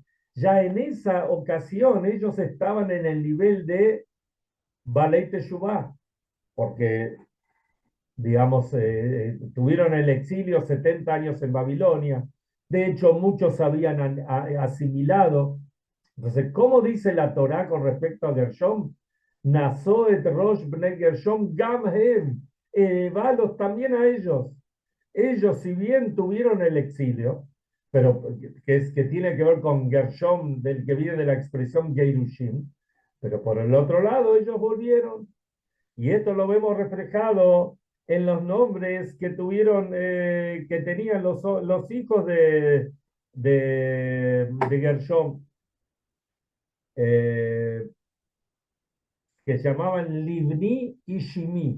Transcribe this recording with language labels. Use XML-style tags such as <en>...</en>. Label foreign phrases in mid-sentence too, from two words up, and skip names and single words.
<es>Ya en esa ocasión ellos estaban en el nivel de</es> <he>בעלי תשובה,</he> <es>porque, digamos, tuvieron el exilio 70 años en Babilonia. De hecho, muchos habían asimilado. Entonces, ¿cómo dice la Torá con respecto a Gershom?</es> <he>נשא את ראש בני גרשום גם הם.</he> <es>Elevalos también a ellos. Ellos, si bien tuvieron el exilio, pero que tiene que ver con Gershom, del que viene de la expresión Geirushim, pero por el otro lado ellos volvieron. Y esto lo vemos reflejado en los nombres que tuvieron, que tenían los hijos de Gershom, eh, que se llamaban Livni y Shimi.</es>